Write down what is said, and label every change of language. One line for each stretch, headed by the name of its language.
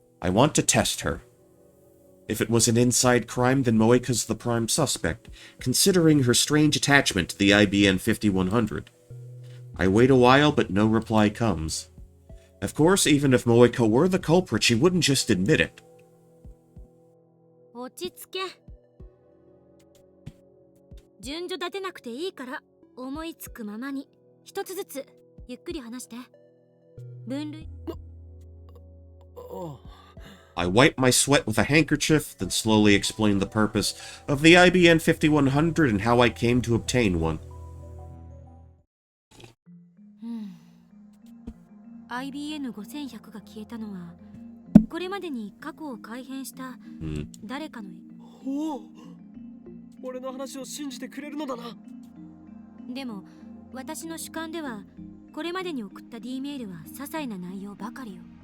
English: I want to test her. If it was an inside crime, then Moeka's the prime suspect, considering her strange attachment to the IBN 5100. I wait a while, but no reply comes. Of course, even if Moeka were the culprit, she wouldn't just admit it.
Japanese: 落ち着け。順序立てなくていいから思いつくままに一つずつゆっくり話して。分類。
English: I wipe my sweat with a handkerchief, then slowly explain the purpose of the IBN 5100 and how I came to obtain one.
Japanese: IBN5100 が消えたのは、これまでに過去を改変した誰かの。おお、俺の話を信じてくれるのだな。でも、私の主観では、これまでに送った D メールは些細な内容ばかりよ。